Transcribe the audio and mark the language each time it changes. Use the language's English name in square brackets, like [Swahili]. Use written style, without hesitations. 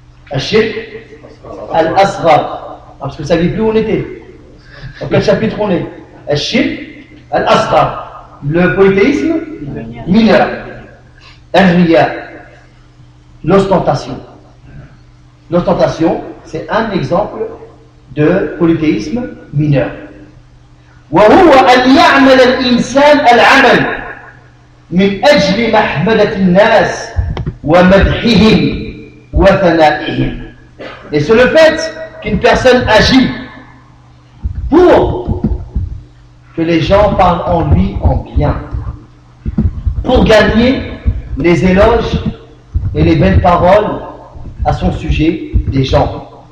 [French] Al-Shir Al-Asghar. Parce que vous ne saviez plus où on était. Dans quel chapitre on est? Al-Shir Al-Asghar. Le polythéisme mineur. Al-Riya. L'ostentation. L'ostentation, c'est un exemple de polythéisme mineur. [Arabic] وهو أن يعمل الإنسان العمل من أجل محمدة الناس ومدحهم وثنائهم. [French] Et c'est le fait qu'une personne agit pour que les gens parlent en lui en bien, pour gagner les éloges et les belles paroles à son sujet des gens.